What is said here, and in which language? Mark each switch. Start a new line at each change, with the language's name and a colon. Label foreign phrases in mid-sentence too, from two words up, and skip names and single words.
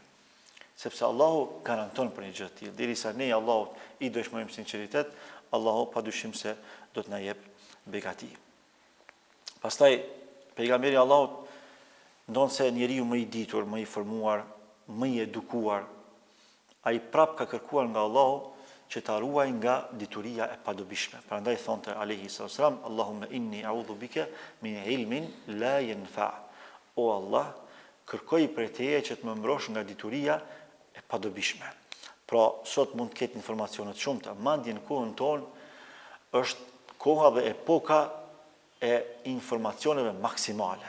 Albanian: Sepse Allahu garanton për një gjë të tillë. Derisa ne Allahut i dëshmojmë sinqeritet, Allahu padyshim se do të na jep begati. Pastaj pejgamberi Allahut ndonse njeriu më i ditur, më i formuar, më i edukuar, ai prap ka kërkuar nga Allahu që ta ruaj nga dituria e padobishme. Prandaj thonte
Arabic: عليه السلام، اللهم إني أعوذ بك من علم لا ينفع.
Albanian: O Allah, kërkoj prej teje që të më mbrosh nga dituria e padobishme. Pra, sot mund të ketë informacione të shumta, madje në kohën tonë është koha dhe epoka e informacioneve maksimale.